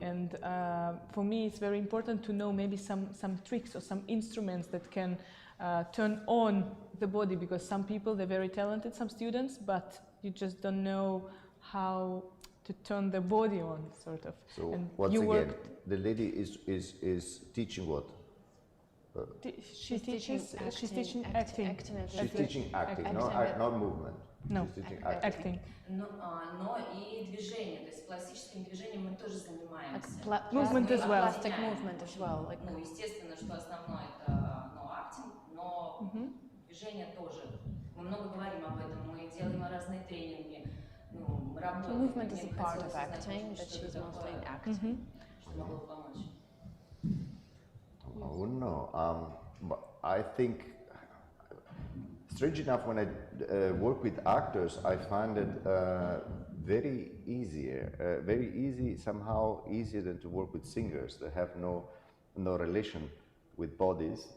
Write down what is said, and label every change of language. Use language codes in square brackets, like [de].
[en] And for me, it's very important to know maybe some tricks or some instruments that can turn on the body, because some people, they're very talented, some students, but you just don't know how to turn the body on, sort of. So and once again, the lady is teaching what? She's teaching acting. She's teaching acting, not movement. No, She's teaching acting. [ru] Но и движение, то есть пластическим движением мы тоже занимаемся. [en] Movement as well. Plastic movement as well. Like, [ru] Ну, естественно, что основное это актинг, но движение тоже. Мы много говорим об этом, мы делаем разные тренинги, мы работаем. [en] movement is a part of acting, but she's mostly in acting. [ru] Что могло бы помочь? [en] I wouldn't know. But I think, strange enough, when I work with actors, I find it very easy, somehow easier than to work with singers that have no relation with bodies.